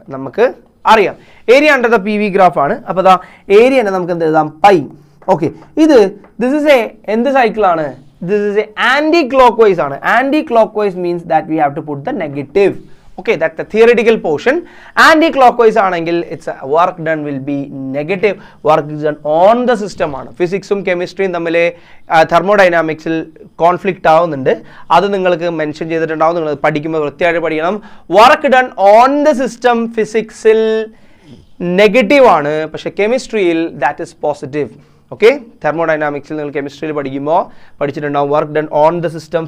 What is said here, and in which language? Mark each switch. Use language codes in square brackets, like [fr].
[ml] നമുക്ക് അറിയാം area under the P V graph ആണ്. അപ്പോൾ ദാ ഏരിയ നമുക്ക് എന്ത് എഴുതാം, പൈ. ഓക്കെ, ദിസ് ഇസ് എന്ത് സൈക്കിളാണ്, this is anti clock vice ആണ്. [en] Anticlockwise means that we have to put the negative. Okay, that's the theoretical portion. Anti-clockwise ആണെങ്കിൽ it's work done will be negative. Work is done on the system ആണ്. [ml] ഫിസിക്സും കെമിസ്ട്രിയും തമ്മിൽ തെർമോഡൈനാമിക്സിൽ conflict ആവുന്നുണ്ട്. അത് നിങ്ങൾക്ക് mention ചെയ്തിട്ടുണ്ടാവും. നിങ്ങൾ പഠിക്കുമ്പോൾ വൃത്തിയായിട്ട് പഠിക്കണം. Work done on the system ഫിസിക്സിൽ negative ആണ്, പക്ഷേ കെമിസ്ട്രിയിൽ ദാറ്റ് ഇസ് പോസിറ്റീവ്. ഓക്കെ, തെർമോഡൈനാമിക്സിൽ നിങ്ങൾ കെമിസ്ട്രിയിൽ പഠിച്ചിട്ടുണ്ടാവും work done on the system.